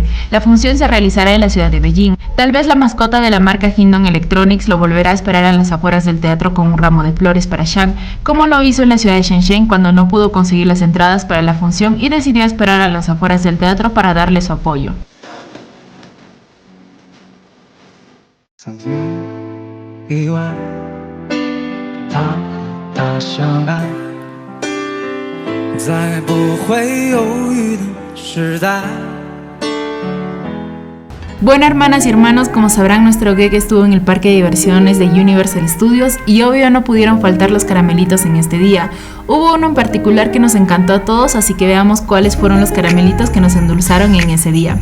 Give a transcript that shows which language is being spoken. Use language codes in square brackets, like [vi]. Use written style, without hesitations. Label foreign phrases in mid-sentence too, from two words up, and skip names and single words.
[es] La función se realizará en la ciudad de Beijing. Tal vez la mascota de la marca Hindon Electronics lo volverá a esperar en las afueras del teatro con un ramo de flores para Shan, como lo hizo en la ciudad de Shenzhen cuando no pudo conseguir las entradas para la función y decidió esperar a las afueras del teatro para darle su apoyo. [zh] 曾经一晚，大大相爱，在不会犹豫的时代。 [es] Bueno hermanas y hermanos, como sabrán nuestro Gege estuvo en el parque de diversiones de Universal Studios y obvio no pudieron faltar los caramelitos en este día. Hubo uno en particular que nos encantó a todos, así que veamos cuáles fueron los caramelitos que nos endulzaron en ese día.